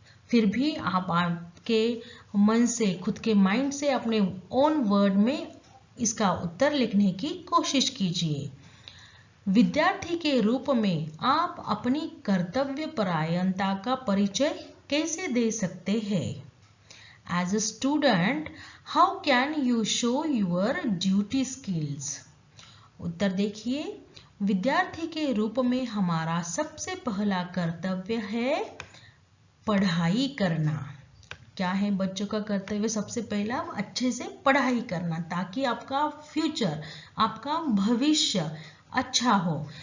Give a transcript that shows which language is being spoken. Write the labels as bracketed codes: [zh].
[hi] फिर भी आप आपके मन से, खुद के माइंड से अपने ओन वर्ड में इसका उत्तर लिखने की कोशिश कीजिए। विद्यार्थी के रूप में आप अपनी कर्तव्यपरायणता का परिचय कैसे दे सकते हैं? [en] As a student, how can you show your duty skills? [hi] उत्तर देखिए, विद्यार्थी के रूप में हमारा सबसे पहला कर्तव्य है पढ़ाई करना। क्या है बच्चों का कर्तव्य? सबसे पहला अच्छे से पढ़ाई करना, ताकि आपका फ्यूचर, आपका भविष्य अच्छा हो।